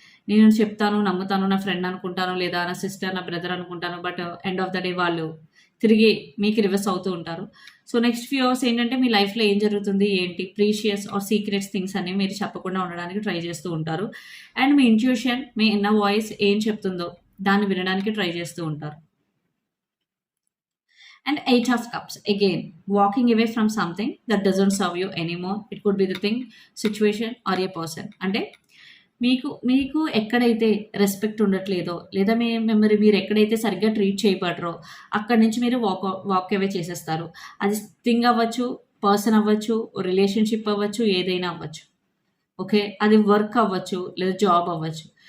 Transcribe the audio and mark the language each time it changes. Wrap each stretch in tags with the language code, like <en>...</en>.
<te>నేను చెప్తాను, నమ్ముతాను, నా ఫ్రెండ్ అనుకుంటాను, లేదా నా సిస్టర్, నా బ్రదర్ అనుకుంటాను,</te> <en>but end of the day</en> <te>వాళ్ళు తిరిగి మీకు రివర్స్ అవుతూ ఉంటారు. సో నెక్స్ట్ ఫ్యూ అవర్స్ ఏంటంటే మీ లైఫ్లో ఏం జరుగుతుంది, ఏంటి ప్రీషియస్ ఆర్ సీక్రెట్స్ థింగ్స్ అనేవి మీరు చెప్పకుండా ఉండడానికి ట్రై చేస్తూ ఉంటారు. And మీ intuition, మీ inner voice ఏం చెప్తుందో దాన్ని వినడానికి ట్రై చేస్తూ ఉంటారు.</te> <en>And 8 of cups, again walking away from something that doesn't serve you anymore. It could be the thing, situation or a person.</en> <te>అంటే మీకు ఎక్కడైతే రెస్పెక్ట్ ఉండట్లేదో, లేదా మీరు ఎక్కడైతే సరిగ్గా ట్రీట్ చేయబడరో అక్కడి నుంచి మీరు వాక్ అవే చేసేస్తారు. అది థింగ్ అవ్వచ్చు, పర్సన్ అవ్వచ్చు, రిలేషన్షిప్ అవ్వచ్చు, ఏదైనా అవ్వచ్చు. ఓకే, అది వర్క్ అవ్వచ్చు లేదా జాబ్ అవ్వచ్చు.</te>